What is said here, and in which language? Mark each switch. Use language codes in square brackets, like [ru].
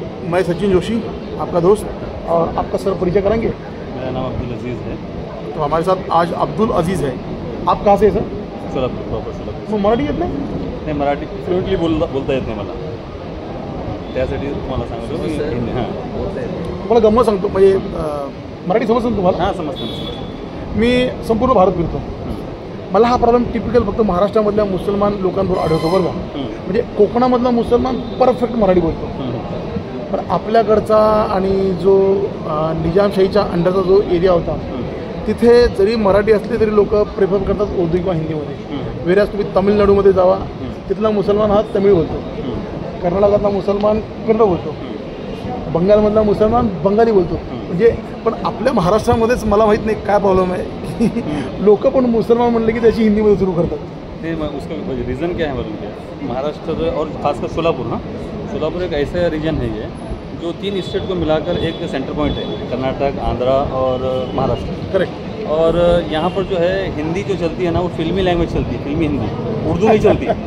[hi] मैं सचिन जोशी, आपका दोस्त, और आपका सर परिचय कराएंगे? मेरा नाम अब्दुल अजीज़ है. तो हमारे साथ आज अब्दुल अजीज़ है. आप कहाँ से है सर? सोलापूर, प्रॉपर सोलापूर. [mr] मग मराठी येत नाही? नाही, मराठी फ्लुएंटली बोलता येत नाही मला, त्यासाठी तुम्हाला सांगतो मी हिंदी. हां, मला गंमत सांगतो, म्हणजे मराठी समजतं ना तुम्हाला? हां, समजतं. मी संपूर्ण भारत फिरतो. मला हा प्रॉब्लेम टिपिकल फक्त महाराष्ट्रामधल्या मुसलमान लोकांबरोबर आढळतो बरं का. म्हणजे कोकणामधला मुसलमान परफेक्ट मराठी बोलतो, पण आपल्याकडचा आणि जो निजामशाहीच्या अंडरचा जो एरिया होता तिथे जरी मराठी असले तरी लोक प्रेफर करतात उर्दू किंवा हिंदीमध्ये. वेळेस तुम्ही तामिळनाडूमध्ये जावा, तिथला मुसलमान हा तमिळ बोलतो, कर्नाटकातला मुसलमान कन्नड बोलतो, बंगालमधला मुसलमान बंगाली बोलतो. म्हणजे पण आपल्या महाराष्ट्रामध्येच मला माहीत नाही काय प्रॉब्लेम आहे की लोक पण मुसलमान म्हणले की त्याची हिंदीमध्ये सुरू करतात. [hi] नहीं, उसका रीज़न क्या है मालूम क्या? महाराष्ट्र और खासकर सोलापुर ना, सोलापुर एक ऐसा रीजन है ये जो 3 स्टेट को मिलाकर एक सेंटर पॉइंट है, कर्नाटक, आंध्रा और महाराष्ट्र. [en] Correct. [hi] और यहाँ पर जो है हिंदी जो चलती है ना, वो फिल्मी लैंग्वेज चलती है, फिल्मी हिंदी. उर्दू नहीं चलती.